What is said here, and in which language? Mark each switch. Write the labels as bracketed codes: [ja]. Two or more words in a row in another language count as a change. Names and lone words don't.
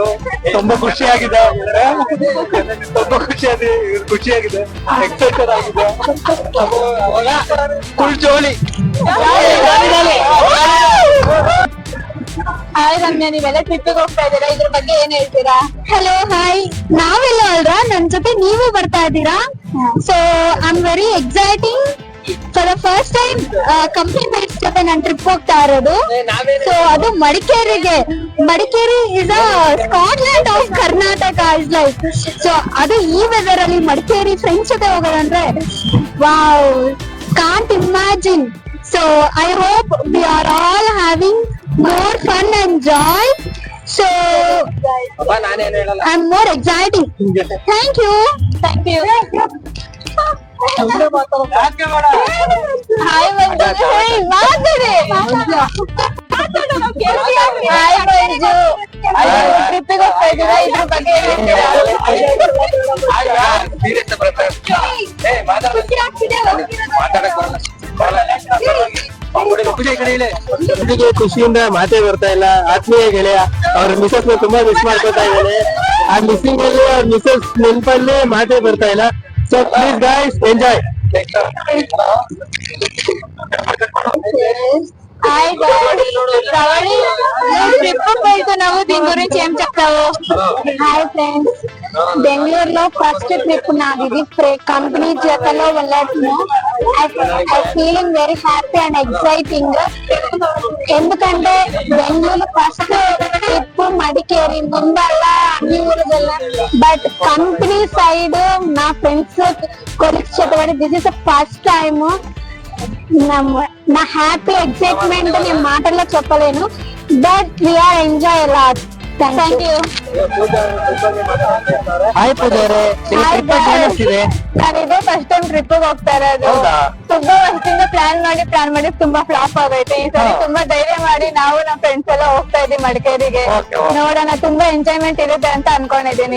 [kn] ತುಂಬಾ ಖುಷಿಯಾಗಿದೆ. ಖುಷಿಯಾಗಿದೆ, ಎಕ್ಸೈಟೆಡ್ ಆಗಿದೆ. [en] full jolly. [kn] ಹಾಯ್ ರಮ್ಯಾ, ನೀವೆಲ್ಲ ಟ್ರಿಪ್ಪಿಗೆ ಹೋಗ್ತಾ ಇದ್ದೀರಾ? ಇದ್ರ ಬಗ್ಗೆ ಏನ್ ಹೇಳ್ತೀರಾ? [en] Hello, hi. [kn] ನಾವೆಲ್ಲ ಅಲ್ರಾ, ನನ್ ಜೊತೆ ನೀವು ಬರ್ತಾ ಇದ್ದೀರಾ? [en] So I'm very exciting. For the first time company mates [kn] ಜೊತೆ ನಾನು ಟ್ರಿಪ್ ಹೋಗ್ತಾ ಇರೋದು. ಸೊ ಅದು ಮಡಿಕೇರಿಗೆ. [en] Madikeri is a Scotland of Karnataka is like. [kn] ಸೊ ಅದು ಈ ವೆದರ್ ಅಲ್ಲಿ ಮಡಿಕೇರಿ ಫ್ರೆಂಡ್ಸ್ ಜೊತೆ ಹೋಗೋದಂದ್ರೆ ವಾವ್, [en] can't imagine. so I hope we are all having more fun and joy. So I'm more exciting. Thank you. Thank you. [kn] ಹಾಯ್ ಮಂಜು. ಹಾಯ್ ಮಂಜು, ಟ್ರಿಪ್ಪಿಗೆ ಹೋಗ್ತಾ ಇದ್ದೀರಾ? ಇದ್ರ ಬಗ್ಗೆ ಏನ್ ಹೇಳ್ತೀರಾ? ಖುಷಿಯಿಂದ ಮಾತೇ ಬರ್ತಾ ಇಲ್ಲ. ಆತ್ಮೀಯ ಗೆಳೆಯ ಅವ್ರ ಮಿಸಸ್ ತುಂಬಾ ಮಿಸ್ ಮಾಡ್ಕೊತಾ ಇದ್ದಾನೆ. ಆ ಮಿಸ್ಸಿಂಗ್ ಅಲ್ಲಿ ಅವ್ರ ಮಿಸಸ್ ನೆನಪಲ್ಲಿ ಮಾತೇ ಬರ್ತಾ ಇಲ್ಲ. [en] so please guys enjoy. [te] హాయ్ శ్రవణి, ట్రిప్ వెళ్తున్నావు, దీని గురించి ఏం చెప్తావు? [en] hi friends, [te] బెంగళూరులో [en] first trip [te] నాది. ఇది కంపెనీ జతలో వెళ్ళట్ను. [en] I feeling very happy and exciting. [te] ఎందుకంటే బెంగళూరు [en] first trip [te] మడికేరి, ముందల్లా అన్ని ఊరికి వెళ్ళాను. బట్ కంపెనీ సైడ్ నా ఫ్రెండ్స్ కొలిక్స్ చెప్పబడి [en] this is the first time. [te] నా [en] happy excitement [te] నేను మాటల్లో చెప్పలేను. [en] but we're enjoy a lot. thank you. [kn] ಹಾಯ್ ಪೂಜಾರೆ, ನಾನಿದೆ [en] first time trip [kn] ಹೋಗ್ತಾ ಇರೋದು. ತುಂಬಾ ವರ್ಷದಿಂದ ಪ್ಲಾನ್ ಮಾಡಿ ತುಂಬಾ ಫ್ಲಾಪ್ ಆಗೈತೆ. ಈ ಸರಿ ತುಂಬಾ ಧೈರ್ಯ ಮಾಡಿ ನಾವು ನಮ್ಮ ಫ್ರೆಂಡ್ಸ್ ಎಲ್ಲ ಹೋಗ್ತಾ ಇದೀವಿ ಮಡಿಕೇರಿಗೆ. ನೋಡೋಣ, ತುಂಬಾ ಎಂಜಾಯ್ಮೆಂಟ್ ಇರುತ್ತೆ ಅಂತ ಅನ್ಕೊಂಡಿದೀನಿ.